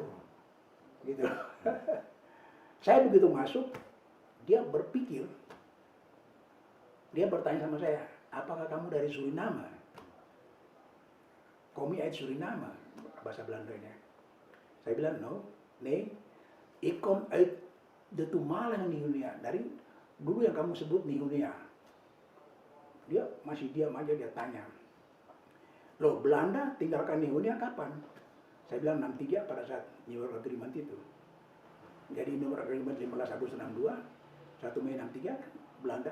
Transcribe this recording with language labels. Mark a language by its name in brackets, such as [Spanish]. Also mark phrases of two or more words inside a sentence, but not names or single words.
[Indonesian] Gitu. Saya begitu masuk, dia berpikir, dia bertanya sama saya, apakah kamu dari Suriname? [Dutch] Komi uit Suriname, [Indonesian] bahasa Belandanya. Saya bilang, [Dutch] no, nee, ik kom uit de toenmalige Nihunia. [Indonesian] Dari dulu yang kamu sebut Nihunia. Dia masih diam aja, dia tanya. Loh, Belanda tinggalkan Nihunia kapan? Saya bilang 63 pada saat New York Agreement itu. Jadi New York Agreement 15 Agustus 62, 1 Mei 63, Belanda.